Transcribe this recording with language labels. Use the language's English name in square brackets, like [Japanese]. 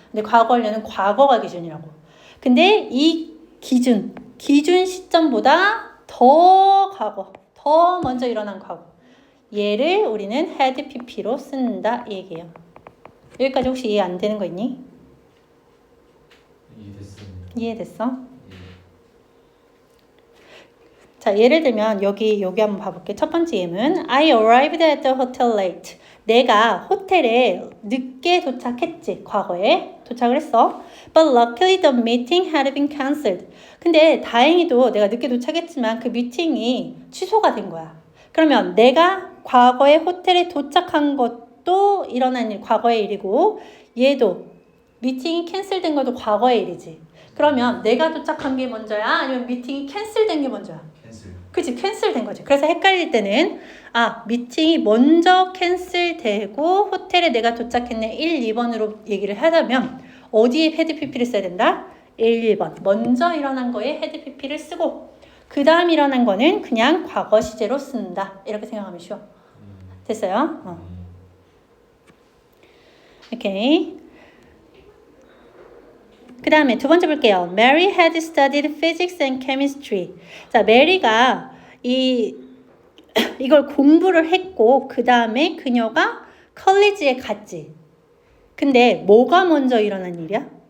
[Korean] 근데 과거 완료는 과거가 기준이라고. 근데 이 기준 시점보다 더 먼저 일어난 과거. 얘를 우리는 had pp로 쓴다 이 얘기예요. 여기까지 혹시 이해 안 되는 거 있니? 이해됐어? 자, 예를 들면 여기 한번 봐볼게. 첫 번째 예문. [English] I arrived at the hotel late. [Korean] 내가 호텔에 늦게 도착했지. 과거에 도착을 했어. [English] But luckily the meeting had been cancelled. [Korean] 근데 다행히도 내가 늦게 도착했지만 그 미팅이 취소가 된 거야. 그러면 내가 과거에 호텔에 도착한 것도 일어난 일, 과거의 일이고 얘도 미팅이 캔슬된 것도 과거의 일이지. 그러면 내가 도착한 게 먼저야? 아니면 미팅이 캔슬된 게 먼저야? 그치, 캔슬된 거지. 그래서 헷갈릴 때는 미팅이 먼저 캔슬되고 호텔에 내가 도착했네 1, 2번으로 얘기를 하자면 어디에 헤드 PP를 써야 된다? 1, 2번. 먼저 일어난 거에 헤드 PP를 쓰고 그 다음 일어난 거는 그냥 과거 시제로 쓴다. 이렇게 생각하면 쉬워. 됐어요? 오케이. 그 다음에 두 번째 볼게요. [English] Mary had studied physics and chemistry. [Korean] 자, 메리가 이걸 공부를 했고 그 다음에 그녀가 컬리지에 갔지. 근데 뭐가 먼저 일어난 일이야?